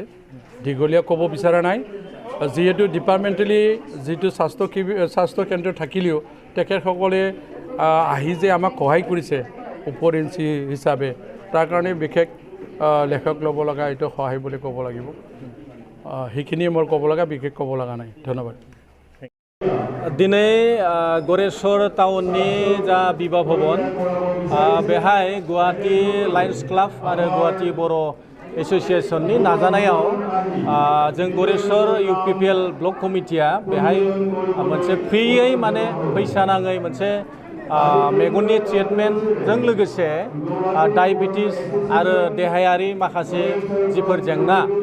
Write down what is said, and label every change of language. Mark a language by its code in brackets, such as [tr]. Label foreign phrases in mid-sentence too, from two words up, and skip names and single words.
[as] দীঘলীয়া ক'ব বিচৰা নাই যেহেতু ডিপাৰ্টমেণ্টেলি যিটো স্বাস্থ্য কেন্দ্ৰ থাকিলেও তেখেতসকলে আহি যে আমাক সহায় কৰিছে উপৰিঞ্চি হিচাপে তাৰ কাৰণে বিশেষ লেখক ল'ব লগা এইটো সহায় বুলি ক'ব লাগিব। সেইখিনিয়ে মোৰ ক'ব লগা বিশেষ ক'ব লগা নাই। ধন্যবাদ। [brx] दिनै गरेसर टाउननि जा बिबा भवन बेहाय गुवाहाटी लायन्स क्लाब और गुवाहाटी बरो एसोसिएशननि नाजानायाव जों गरेसर UPPL ब्लक कमिटिया बेहाय मोनसे फ्रियै माने फैसा नाङै मोनसे मेगननि ट्रिटमेन्टजों लोगोसे डायबेटिस आरो देहायारि माखासे जिफोर जेंना